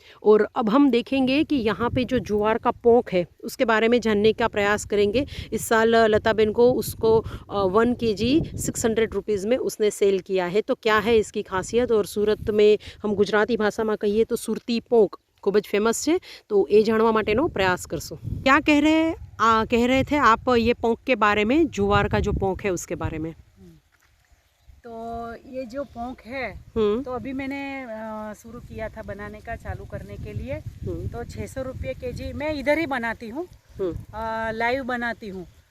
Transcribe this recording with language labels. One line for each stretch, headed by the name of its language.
Hindi: और अब हम देखेंगे कि यहाँ पे जो ज्वार का पोंक है उसके बारे में जानने का प्रयास करेंगे। इस साल लता बेन को उसको 1 kg 600 रुपीज़ में उसने सेल किया है। तो क्या है इसकी खासियत, और सूरत में हम गुजराती भाषा में कहिए तो सुरती पोंक
Gujarati: ખૂબ જ ફેમસ છે, તો એ જાણવા માટેનો પ્રયાસ કરશું.
Hindi: क्या कह रहे थे आप ये पोंक के बारे में, जुवार का जो पोंक है उसके बारे में? तो ये जो पोंक है तो अभी मैंने शुरू किया था बनाने का, चालू करने के लिए. तो 600 रुपये केजी मैं इधर ही बनाती हूँ, लाइव बनाती हूँ.